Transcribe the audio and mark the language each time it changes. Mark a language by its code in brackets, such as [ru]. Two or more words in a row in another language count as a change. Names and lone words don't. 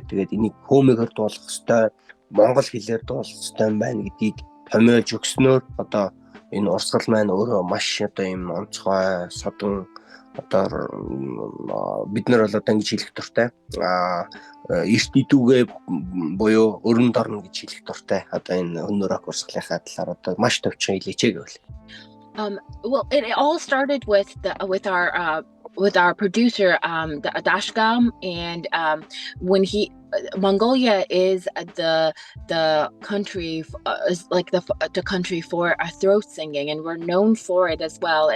[mn] Тэгээд энийг Хөөмигөр дуулах ёстой, монгол хэлээр дуулах ёстой юм байна гэдгийг томьёолж өгснөөр одоо энэ урсгал маань өөрөө маш одоо юм онцгой содон одоо бид нар бол одоо ингэж хэлэх дуртай. Эрт идүүгээ буюу өрн дорно гэж хэлэх дуртай. Одоо энэ хүннү рок урсгалынхаа талаар одоо маш товчхон хэлээч гэвэл. [en] Well, it all started with our producer, Dashgam, and when Mongolia is the country is like the country for throat singing, and we're known for it as well.